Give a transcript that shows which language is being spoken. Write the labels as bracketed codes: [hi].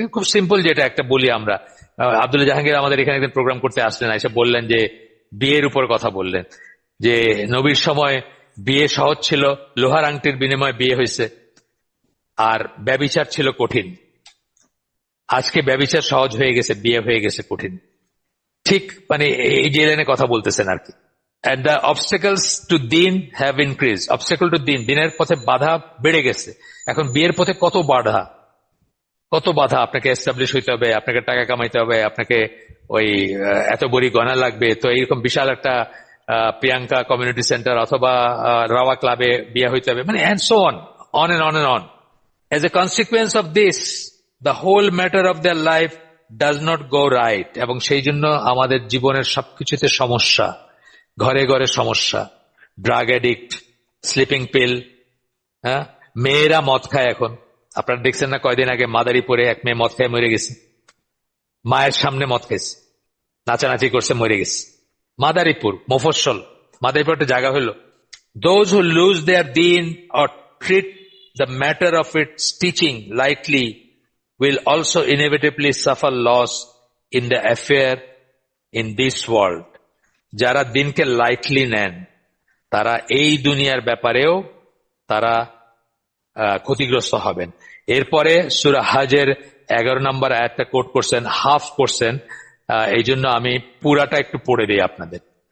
[bn] খুব সিম্পল, যেটা একটা বলি আমরা, আব্দুল জাহাঙ্গীর আমাদের এখানে একদিন প্রোগ্রাম করতে আসলেন, এসে বললেন যে বিয়ের উপর কথা বললেন, যে নবীর সময় বিয়ে সহজ ছিল, লোহার আংটির বিনিময়ে বিয়ে হয়েছে, আর ব্যভিচার ছিল কঠিন। আজকে ব্যভিচার সহজ হয়ে গেছে, বিয়ে হয়ে গেছে কঠিন। ঠিক মানে এই যে লাইনে কথা বলতেছেন আর কি। [en] And the obstacles to din have increased. Obstacle to din, [bn] দিনের পথে বাধা বেড়ে গেছে। এখন বিয়ের পথে কত বাধা, আপনাকে এস্টাবলিশ হইতে হবে, আপনাকে টাকা কামাইতে হবে, আপনাকে ওই এত বড়ি গয়না লাগবে, তো এইরকম বিশাল একটা প্রিয়াঙ্কা কমিউনিটি সেন্টার অথবা রাওয়া ক্লাবে বিয়ে হইতে হবে, মানে [en] and so on and on [bn] and on. [en] As a consequence of this, the whole matter of their life does not go right. [bn] এবং সেই জন্য আমাদের জীবনের সবকিছুতে সমস্যা, ঘরে ঘরে সমস্যা, ড্রাগ অ্যাডিক্ট, স্লিপিং পিল, হ্যাঁ, মেয়েরা মদ খায়। এখন আপনারা দেখছেন না, কয়দিন আগে মাদারীপুরে এক মেয়ে মদ খায় মরে গেছে, মায়ের সামনে মদ খাইছে, নাচানাচি করছে, মরে গেছে। মাদারীপুর, মফস্বল, মাদারীপুর একটা জায়গা হইল। [en] Those who lose their deen or treat the matter of its teaching lightly will also inevitably suffer loss in the affair in this world. [bn] যারা দিনকে লাইটলি নেন, তারা এই দুনিয়ার ব্যাপারেও তারা ক্ষতিগ্রস্ত হবেন। এরপরে সূরা হজের 11 নম্বর আয়াতটা কোট করছেন, হাফ করছেন, এই জন্য আমি পুরাটা একটু পড়ে দিই আপনাদের।